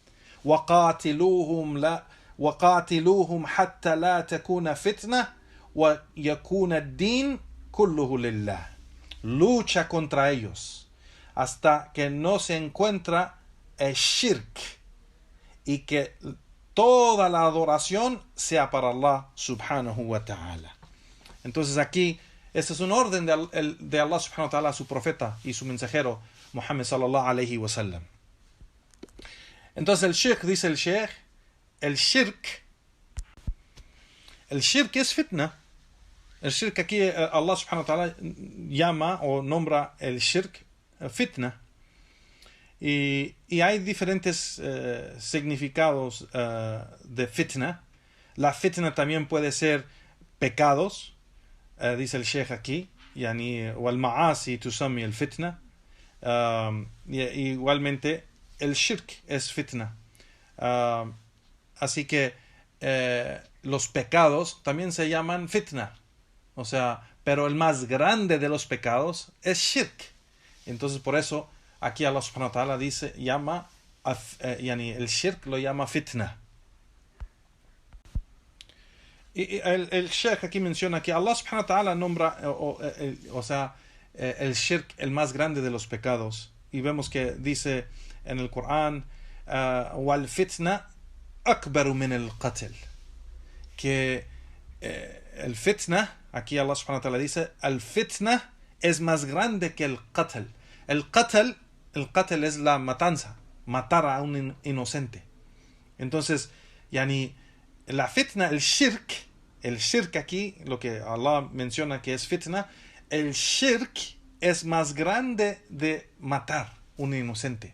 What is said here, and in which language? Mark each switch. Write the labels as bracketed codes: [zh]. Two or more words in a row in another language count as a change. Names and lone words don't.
[ar] وَقَاتِلُوهُمْ حَتَّى لَا تَكُونَ فِتْنَةً وَيَكُونَ الدِّينُ كُلُّهُ لِلَّهِ. [es] Lucha contra ellos hasta que no se encuentra el shirk y que toda la adoración sea para Allah [ar] سبحانه وتعالى. [es] Entonces aquí, este es un orden de Allah [ar] سبحانه وتعالى [es] a su profeta y su mensajero Muhammad [ar] صلى الله عليه وسلم. [es] Entonces el shirk, dice el sheikh, el shirk es fitna. El shirk aquí Allah [ar] سبحانه وتعالى [es] llama o nombra el shirk fitna. Y hay diferentes significados de fitna. La fitna también puede ser pecados, dice el sheikh aquí, [ar] والمعاصي تسمى الفتنة. [es] Igualmente el shirk es fitna. Así que los pecados también se llaman fitna. Pero el más grande de los pecados es shirk. Entonces por eso aquí Allah [ar] سبحانه وتعالى [es] el shirk lo llama fitna. Y el sheikh aquí menciona que Allah [ar] سبحانه وتعالى [es] nombra el shirk el más grande de los pecados. Y vemos que dice en el Corán, [ar] والفتنة أكبر من القتل. [es] Que el fitna, aquí Allah [ar] سبحانه وتعالى [es] dice, el fitna es más grande que el qatl. El qatl es la matanza, matar a un inocente. Entonces, la fitna, el shirk aquí, lo que Allah menciona que es fitna, el shirk es más grande de matar un inocente.